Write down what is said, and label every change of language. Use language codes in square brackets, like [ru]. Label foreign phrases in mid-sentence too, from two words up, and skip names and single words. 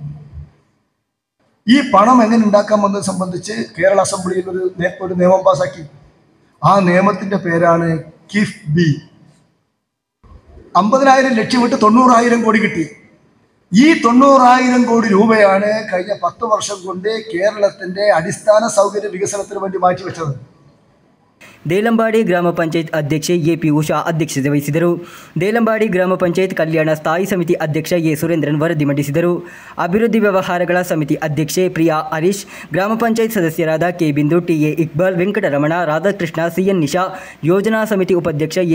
[ml] ഈ പണം എങ്ങനെ ഉണ്ടാക്കാമെന്നത് സംബന്ധിച്ച് കേരള അസംബ്ലിയിൽ ഒരു നിയമം പാസാക്കി. ആ നിയമത്തിൻ്റെ പേരാണ് കിഫ്ബി. 50,000 ലക്ഷ്യമിട്ട് 90,000 കോടി കിട്ടി. ഈ 90,000 കോടി രൂപയാണ് കഴിഞ്ഞ 10 വർഷം കൊണ്ട് കേരളത്തിന്റെ അടിസ്ഥാന സൗകര്യ വികസനത്തിന് വേണ്ടി മാറ്റിവെച്ചത്. [kn] ದೇಲಂಬಾಡಿ ಗ್ರಾಮ ಪಂಚಾಯತ್ ಅಧ್ಯಕ್ಷೆ ಎ.ಪಿ. ಉಷಾ ಅಧ್ಯಕ್ಷತೆ ವಹಿಸಿದರು. ದೇಲಂಬಾಡಿ ಗ್ರಾಮ ಪಂಚಾಯತ್ ಕಲ್ಯಾಣ ಸ್ಥಾಯಿ ಸಮಿತಿ ಅಧ್ಯಕ್ಷ ಎ. ಸುರೇಂದ್ರನ್ ವರದಿ ಮಂಡಿಸಿದರು. ಅಭಿವೃದ್ಧಿ ವ್ಯವಹಾರಗಳ ಸಮಿತಿ ಅಧ್ಯಕ್ಷೆ ಪ್ರಿಯಾ ಹರೀಶ್, ಗ್ರಾಮ ಪಂಚಾಯತ್ ಸದಸ್ಯರಾದ ಕೆ. ಬಿಂದು, ಟಿ.ಎ. ಇಕ್ಬಾಲ್, ವೆಂಕಟರಮಣ, ರಾಧಾಕೃಷ್ಣ, ಸಿ.ಎನ್. ನಿಶಾ, ಯೋಜನಾ ಸಮಿತಿ ಉಪಾಧ್ಯಕ್ಷ ಎ.